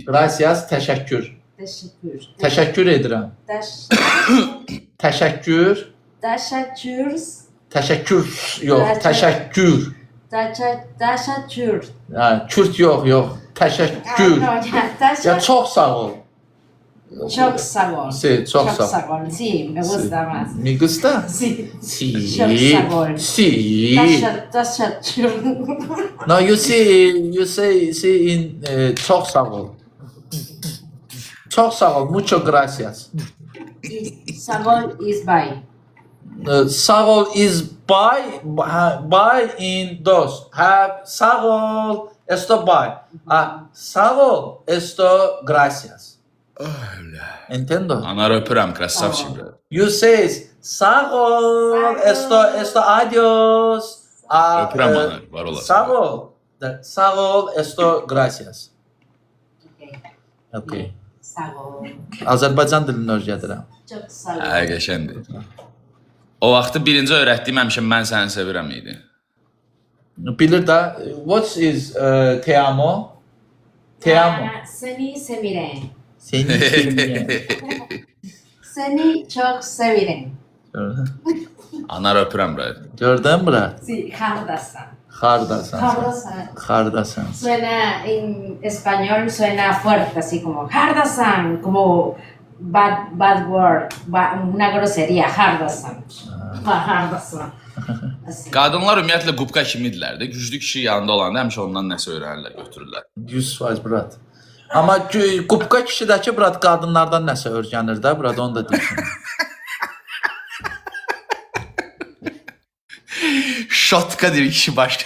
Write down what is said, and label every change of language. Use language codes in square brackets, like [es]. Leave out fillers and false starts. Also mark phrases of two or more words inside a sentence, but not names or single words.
[az] Gracias, təşəkkür. Təşəkkür edirəm. Təşəkkür. Təşəkkür, yox, təşəkkür. Təşəkkür. Kürt yox, təşəkkür. Ya çox sağ ol. [tr] Çok sağ ol. [es] Sí, [tr] çok sağ ol. [es] Sí, me gusta más. Me gusta? Sí. Sí. [tr] Çok sağ ol. [es] Sí. [tr] Teşekkür. [en] No, you say in [tr] çok sağ ol. Çok sağ ol. [es] Mucho gracias. [az] Sağ ol [en] is bye. [az] Sağ ol [en] is bye in dos. [az] Sağ ol [es] esto bye. [az] Sağ ol [es] esto gracias. Entiendo. [az] Anar öpürəm, krasavçı. [en] You say [az] sağ ol [es] esto adios. [az] Öpürəm anar, var olasın. Sağ ol [es] esto gracias. [en] Okay. [az] Sağ ol. Azərbaycan dilini öyrədirəm. [tr] Çok sağ ol. [az] Qəşəngdir. O vaxtı birinci öyrətdiyim həmişə mən səni sevirəm idi. Bilir də. [en] What is [es] te amo? Te amo. [tr] Seni seviyorum. Seni seviyorum. Seni çok seviyorum. [az] Anar öpürəm bro. Gördün bura? [es] Sí, hardasan. [az] Hardasan. Hardasan. Hardasan. [es] Suena en español, suena fuerte, así como hardasan, como [en] bad word, [es] una grosería, [az] hardasan. Hardasan. Así. Qadınlar ümumiyyətlə qubqa kimidirlər də. Güclü kişi yanında olanda həmişə ondan nəsə öyrənirlər, götürürlər. 100% brat. Amma qubqa kişidəki brat qadınlardan nəsə öyrənir də, brat onu da deyim. Şotka deyir kişi başqa